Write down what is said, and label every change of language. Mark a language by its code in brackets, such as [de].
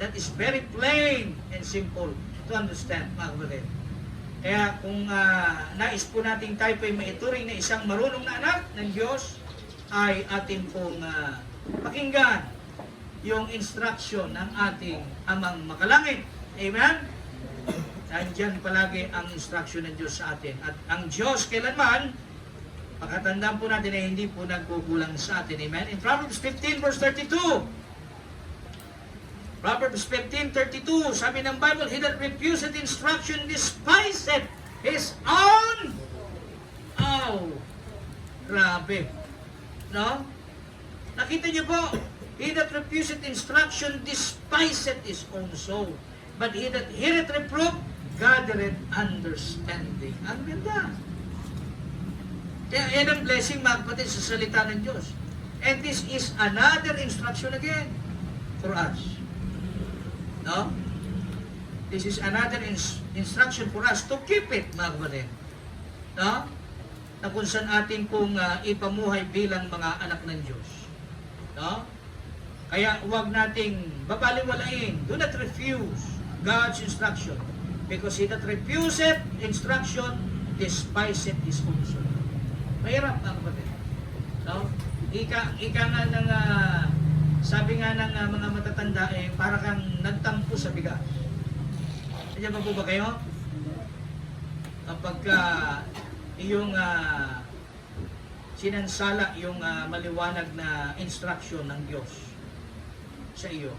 [en] That is very plain and simple to understand, [tl] mga kapatid. Kaya kung nais po natin tayo po ay maituring na isang marunong na anak ng Diyos, ay ating pong pakinggan yung instruction ng ating amang makalangit. Amen? Nandiyan palagi ang instruction ng Diyos sa atin. At ang Diyos kailanman, pakatandaan po natin ay hindi po nagkukulang sa atin. Amen? [en] In Proverbs 15 verse 32, Proverbs 15:32, [tl] sabi ng Bible, [en] he that refuseth instruction despiseth his own. [tl] Oh, grabe. No? Nakita niyo po, [en] he that refuseth instruction despiseth his own soul. But he that heareth reproof gathereth understanding. [tl] Ang ganda. Kaya yan ang blessing, mga kapatid, sa salita ng Diyos. [en] And this is another instruction again for us. No? This is another instruction for us to keep it, [tl] mga kapatid. No? Na kung saan atin pong ipamuhay bilang mga anak ng Diyos. No? Kaya huwag nating babaliwalain. [en] Do not refuse God's instruction. Because he that refuseth instruction despiseth his own soul. [tl] Mahirap, mga kapatid. No? Ika nga ng sabi nga ng mga matatanda, para kang nagtampo sa bigas. Nandiyan pa po ba kayo? Kapag iyong sinansala yung maliwanag na instruction ng Diyos sa iyo.